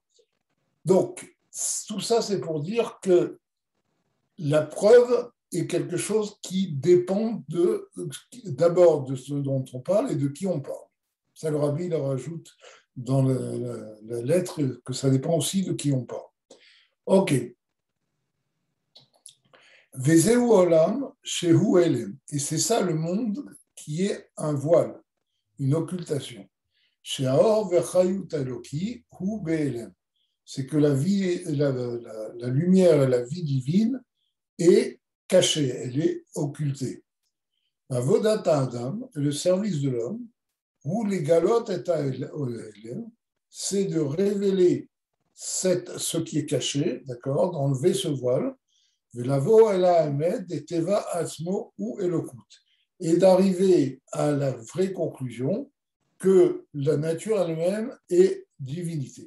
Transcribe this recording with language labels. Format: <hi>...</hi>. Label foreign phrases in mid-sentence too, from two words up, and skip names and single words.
<fr>Donc, tout ça, c'est pour dire que la preuve est quelque chose qui dépend d'abord de ce dont on parle et de qui on parle. Ça, le Rabbi leur ajoute dans la lettre que ça dépend aussi de qui on parle.</fr> <he>Ok. וזהו עולם שהוא העלם.</he> <fr>Et c'est ça le monde qui est un voile, une occultation.</fr> <he>שהאור וחיות אלקי הוא בהעלם.</he> <fr>C'est que la vie, la lumière et la vie divine est cachée, elle est occultée.</fr> <he>עבודת אדם,</he> <fr>le service de l'homme, ou les galotes et c'est de révéler ce qui est caché, d'accord, d'enlever ce voile, et d'arriver à la vraie conclusion que la nature elle-même est divinité.</fr>